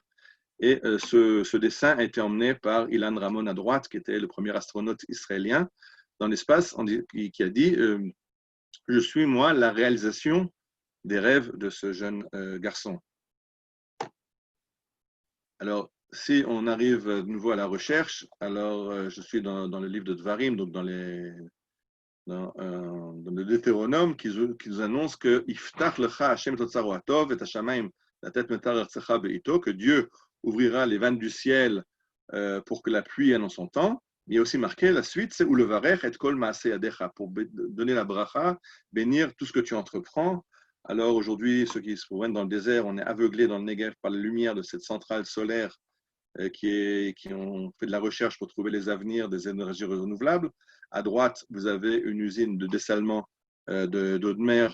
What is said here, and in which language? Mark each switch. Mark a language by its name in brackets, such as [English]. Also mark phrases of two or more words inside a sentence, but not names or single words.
[French] Et ce dessin a été emmené par Ilan Ramon à droite, qui était le premier astronaute israélien dans l'espace, qui a dit je suis, moi, la réalisation des rêves de ce jeune garçon. Alors, si on arrive de nouveau à la recherche, alors je suis dans le livre de Dvarim, donc dans le Deutéronome, qui nous annonce que [Hebrew] יפתח לך השם אוצרו הטוב את השמים לתת מטר ארצך בעתו, [French] que Dieu ouvrira les vannes du ciel pour que la pluie vienne en son temps. Il y a aussi marqué la suite, c'est [Hebrew] ולברך את כל מעשה ידך, [French] pour donner la bracha, bénir tout ce que tu entreprends. Alors aujourd'hui, ceux qui se promènent dans le désert, on est aveuglés dans le Negev par la lumière de cette centrale solaire qui ont fait de la recherche pour trouver les avenirs des énergies renouvelables. À droite, vous avez une usine de dessalement d'eau de mer.